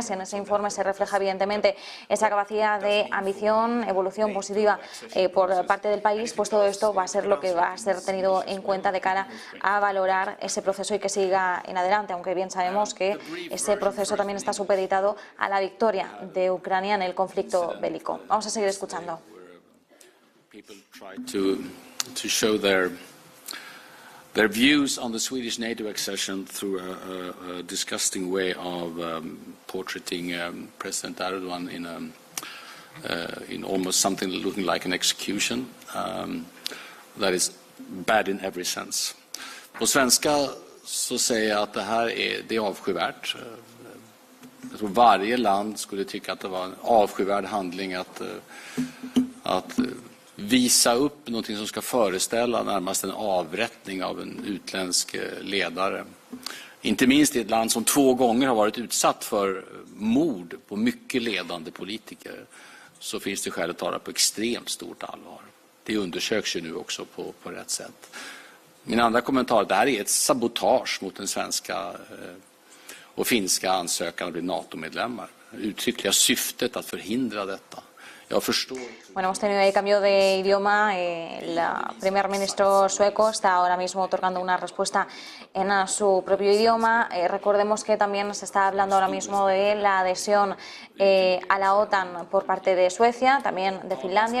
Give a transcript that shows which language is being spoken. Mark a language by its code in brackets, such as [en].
[es] Si en ese informe se refleja evidentemente esa capacidad de ambición, evolución positiva por parte del país, pues todo esto va a ser lo que va a ser tenido en cuenta de cara a valorar ese proceso y que siga en adelante, aunque bien sabemos que ese proceso también está supeditado a la victoria de Ucrania en el conflicto bélico. Vamos a seguir escuchando. [en] People try to show their views on the Swedish NATO accession through a disgusting way of portraying President Erdogan in almost something looking like an execution. That is bad in every sense. [sv] På svenska så säger jag att det är avskyvärt. Jag tror varje land skulle tycka att det var en avskyvärd handling att visa upp något som ska föreställa närmast en avrättning av en utländsk ledare. Inte minst i ett land som 2 gånger har varit utsatt för mord på mycket ledande politiker, så finns det skäl att ta det på extremt stort allvar. Det undersöks ju nu också på rätt sätt. Min andra kommentar, det här är ett sabotage mot den svenska och finska ansökan att bli NATO-medlemmar. Uttryckliga syftet att förhindra detta. Jag förstår. [es] Bueno, hemos tenido ahí cambio de idioma. El primer ministro sueco está ahora mismo otorgando una respuesta en su propio idioma. Recordemos que también se está hablando ahora mismo de la adhesión a la OTAN por parte de Suecia, también de Finlandia.